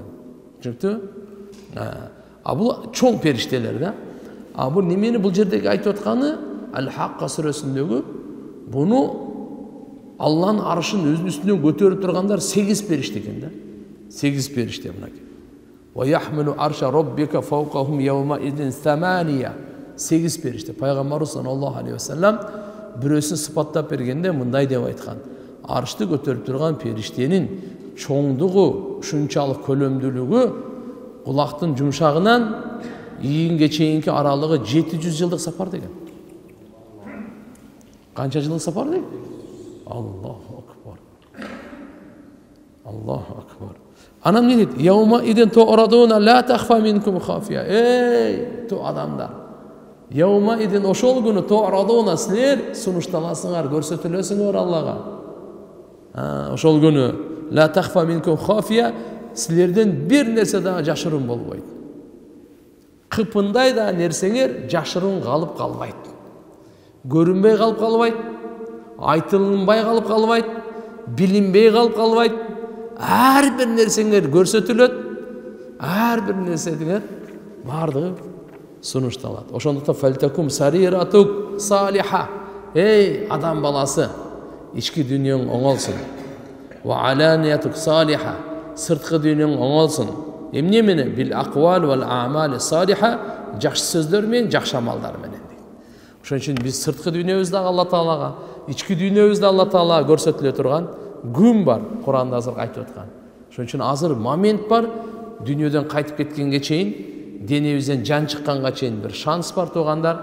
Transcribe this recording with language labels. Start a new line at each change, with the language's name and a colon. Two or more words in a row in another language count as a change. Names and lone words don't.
Kyrgyz: Түшүнүктүбү? Бул чоң периштелер да. Бул немени бул жердеги айтып атканы Ал-Хакка сүрөсүндөгү буну Алланын аршын өзүнүн үстүнөн көтөрүп тургандар 8 периште экен да. 8 периште мынакей.
Arabic: ويحمل عرش ربك فوقهم يومئذ ثمانية.
Kyrgyz: 8 периште. Пайгамбарыбыз
Arabic: صلى الله عليه وسلم
Kyrgyz: бирөөсүн сыпаттап бергенде мындай деп айткан: аршты көтөрүп турган периштенин чоңдугу, ушунчалык көлөмдүүлүгү кулактын жумшагынан ийинге чейинки аралыгы 700 жылдык сапар деген. Канча жылдык сапар дейт?
Arabic: الله أكبر. الله أكبر.
Kyrgyz: Анан не дейт?
Arabic: يومئذ تعرضون لا تخفى منكم خافية.
Kyrgyz: Эй, то адамдар.
Arabic: يومئذ
Kyrgyz: ошол күнү ту'радуна силер сунушталасыңар, көрсөтүлөсүңөр Аллага. Ошол күнү
Arabic: لا تخفى منكم خافية,
Kyrgyz: силерден бир нерсе да жашырын болбойт. Кыпындай да нерсеңер жашырын калып калбайт. Көрүнбөй калып калбайт, айтылынбай калып калбайт, билинбей калып калбайт. Ар бир нерсеңер көрсөтүлөт, ар бир нерсеңер бардыгы сунушталат. Ошондуктан
Arabic: فلتكن سريرتك صالحة.
Kyrgyz: Эй, адам баласы, ички дүйнөң оңолсун.
Arabic: وعلانيتك صالحة.
Kyrgyz: Сырткы дүйнөң оңолсун. Эмне менен?
Arabic: بالأقوال والأعمال الصالحة.
Kyrgyz: Жакшы сөздөр менен, жакшы амалдар менен. Ошон үчүн биз сырткы дүйнөбүздө Алла Таалага, ички дүйнөбүздө Алла Таалага көрсөтүлө турган күн бар. Куранда азыр айтып аткан. Ошон үчүн азыр момент бар. Дүйнөдөн кайтып кеткенге чейин, денебизден жан чыкканга чейин бир шанс бар туугандар.